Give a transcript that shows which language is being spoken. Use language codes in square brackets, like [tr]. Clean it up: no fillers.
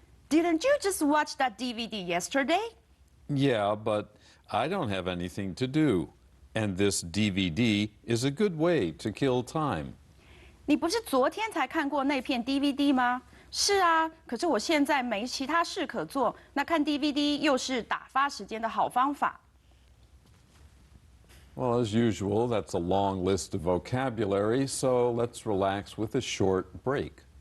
[en] Didn't you just watch that DVD yesterday? Yeah, but I don't have anything to do. And this DVD is a good way to kill time. [zh] 你不是昨天才看过那片 DVD 吗？是啊，可是我现在没其他事可做，那看 DVD 又是打发时间的好方法。 [en] Well, as usual, that's a long list of vocabulary, so let's relax with a short break.